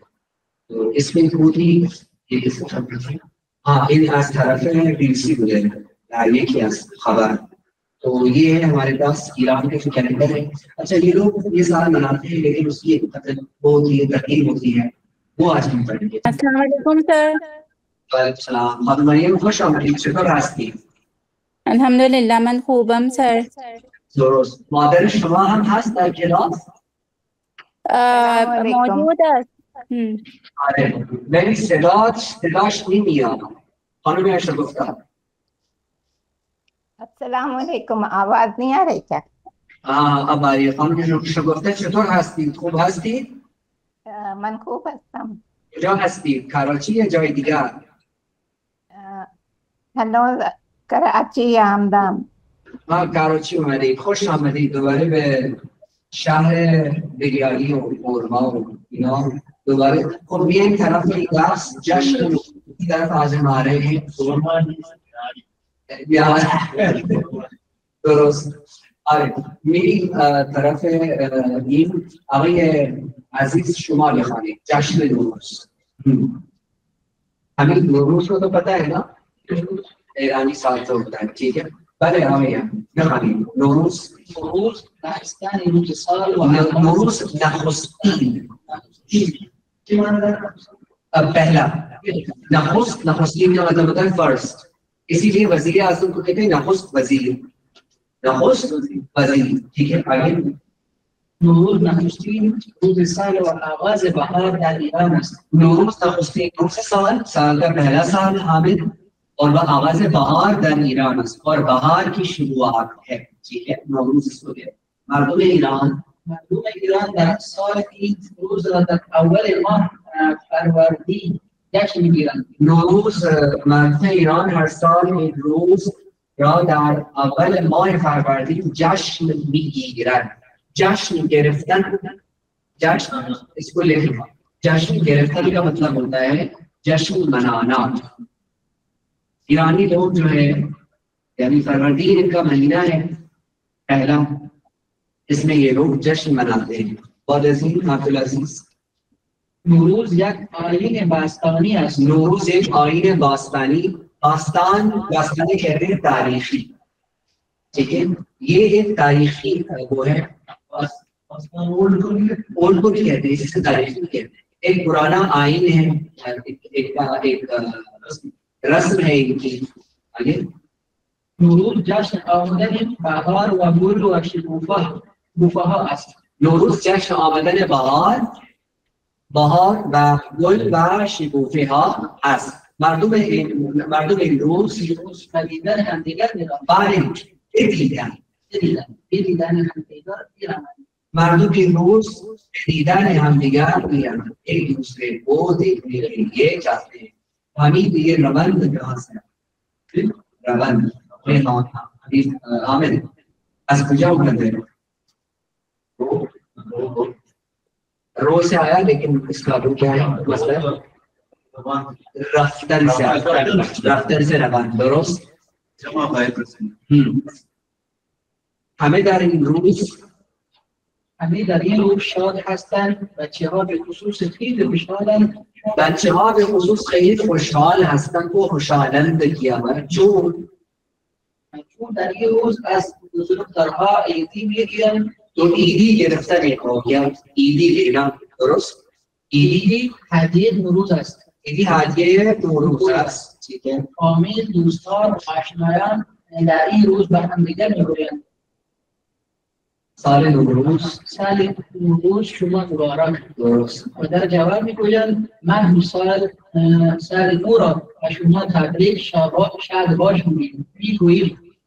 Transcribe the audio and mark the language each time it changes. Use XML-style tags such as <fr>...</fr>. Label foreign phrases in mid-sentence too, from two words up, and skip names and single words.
<ur>تو اس میں پوری ہاں ان آج طرف ہے بی سی گزرے یہ کیا خبر. تو یہ ہے ہمارے پاس ایران کے جو کیلنڈر ہے. اچھا یہ لوگ یہ سارا مناتے ہیں لیکن اس کی وہ ہوتی ہے ترکیب ہوتی ہے, وہ آج ہم پڑھیں گے. السلام علیکم سر. وعلیکم السلام.</ur> <fa>خانم مریم خوش آمدید, چطور هستی؟ الحمدلله من خوبم سر. درست. مادر شما هم هست در کلاس؟ موجود است. آره ولی صداش نمیاد. خانم اشرف‌گفتار</fa> <ur>السلام علیکم, آواز نہیں آ رہی کیا؟ اب آ رہی ہے.</ur> <fa>خانم اشرف‌گفتار چطور هستید؟ خوب هستید؟ من خوب هستم. کجا هستید؟ کراچی یا جای دیگر؟ هنوز کراچی آمدم. کراچی اومدید. خوش آمدید دوباره به شهر بریالی و اورما و اینا دوباره. خب بیاین طرف این درس جشن این طرف حاضر ماره ہیں درست. آره میری طرف این آقای عزیز شما بخوانید جشن نوروز.</fa> <ur>همین نوروز کو تو پتہ ہے نا, ایرانی سال تو ہوتا ہے. ٹھیک ہے</ur> <fa>بله آقای بخوانید</fa> <ur>نوروز.</ur> <fa>نوروز داستان روز سال و نوروز نخستین.</fa> <ur>پہلا نخستین کا مطلب ہوتا ہے فرسٹ, اسی لیے وزیر اعظم کو کہتے ہیں</ur> <fa>نخست وزیر. نخست وزیر.</fa> <ur>ٹھیک ہے آگے.</ur> <fa>نوروز نخستین روز سال و آغاز بهار در ایران است. نوروز نخستین روز سال,</fa> <ur>سال کا پہلا سال حامد, اور وہ</ur> <fa>آغاز بہار در ایران است</fa> <ur>اور بہار کی شروعات ہے. ٹھیک ہے نوروز اس کو ہے.</ur> <fa>مردم ایران در سال این روز را در اول ماه فروردین جشن میگیرند. نوروز مردم ایران هر سال این روز را در اول ماه فروردین جشن میگیرند. جشن گرفتن،</fa> <ur>جشن اس کو لکھیں.</ur> <fa>جشن گرفتن</fa> <ur>کا مطلب ہوتا ہے جشن منانا. ایرانی لوگ جو ہے یعنی فروردین ان کا مہینہ ہے پہلا، اس میں یہ لوگ جشن مناتے ہیں. بہت عظیم عبدالعزیز.</ur> <fa>نوروز یک آیین باستانی است.</fa> <ur>نوروز ایک</ur> <fa>آئین باستانی،</fa> <ur>باستانی کہتے ہیں تاریخی. ٹھیک ہے یہ ایک تاریخی وہ ہے. اولڈ کو بھی کہتے ہیں، جس سے تاریخی کہتے ہیں. ایک پرانا آئین ہے، ایک رسم ہے ان کی. آگے</ur> <fa>نوروز جشن آمدن بهار و گل و شکوفه ها است. نوروز جشن آمدن بهار و گل و شکوفه ها است. مردم این روز دیدن همدیگر می‌روند. بله دیدن همدیگر می‌روند. مردم این روز دیدن همدیگر می‌روند،</fa> <ur>ایک دوسرے کو دیکھنے کے لیے جاتے ہیں. حمید یہ روند کہاں سے ہے؟ روند حامد از کجا اٹھتے ہیں؟ رو سے آیا، لیکن اس کا رو کیا ہے مسئلہ؟ رفتن سے آیا، رفتن سے روان. درست.</ur> <fa>همه در این روز همه در این روز شاد هستند. بچه‌ها به خصوص خیلی خوشحالند. بچه ها به خصوص خیلی خوشحال هستند و خوشحالند کیا چون در این روز از بزرگترها عیدی میگیرند.</fa> <ur>تو</ur> <fa>عیدی گرفتن میکنم</fa> <ur>یا عیدی لینا.</ur> <fa>درست. عیدی هدیه نوروز است. عیدی هدیه نوروز است.</fa> <ur>ٹھیک ہے.</ur> <fa>فامیل، دوستان و آشنایان در این روز به هم دیگر میگویند سال نوروز، سال نوروز شما مبارک. درست. و در جواب میگویند من سال نو را و شما تبریک شاد باش میگوییم.</fa>